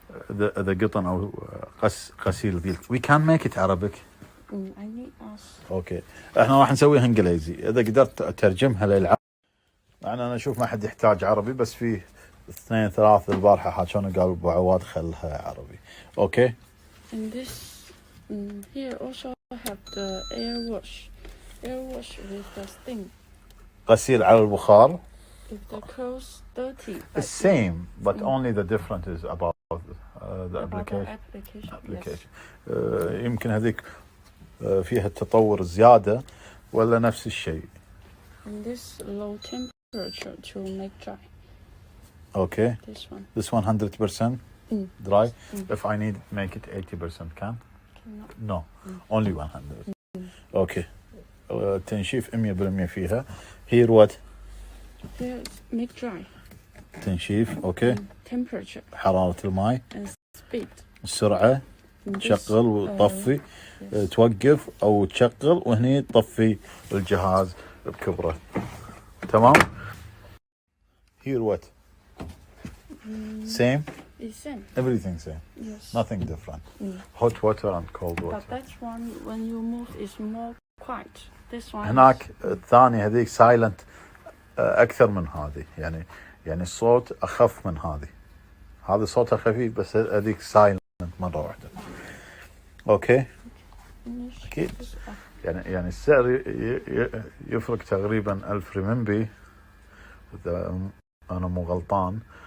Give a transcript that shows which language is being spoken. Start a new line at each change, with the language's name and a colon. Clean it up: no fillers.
Arabic: the قطن او غسيل ذيل.
English: we can make it Arabic. I need us.
Arabic: اوكي احنا راح نسويها انجليزي اذا قدرت اترجمها للعربي. يعني انا اشوف ما حد يحتاج عربي بس في 2 3 البارحه حاجونا قالوا ابو عواد خلها عربي. اوكي
English: And this here also have the air wash. Air wash with the steam. غسيل على البخار. If the clothes dirty. The same but only the difference is about the About application. the application. Yes.
Arabic: يمكن هذيك فيها التطور زيادة ولا نفس الشيء.
English: And this low temperature to make dry. Okay. This one. This 100% dry. If I need make it 80% can? Cannot. No. Only 100. Okay.
Arabic: تنشيف 100% فيها.
English: Here what? Here make dry.
Arabic: تنشيف. اوكي.
English: Temperature
Arabic: حرارة الماء.
English: and speed.
Arabic: السرعة.
English: And this,
Arabic: تشغل وتطفي.
English: yes.
Arabic: توقف او تشغل وهني تطفي الجهاز بكبره. تمام.
English: Here what? Same? It's same. Everything same. Yes. Nothing different. Hot water and cold But water. that one when you move is more quiet. This one.
Arabic: هناك الثانية هذيك سايلنت أكثر من هذه. يعني الصوت أخف من هذه. هذا صوتها خفيف بس هذيك سايلنت مرة واحدة. أوكي. أكيد. يعني السعر يفرق تقريبا 1000 ريمنبي إذا أنا مو غلطان.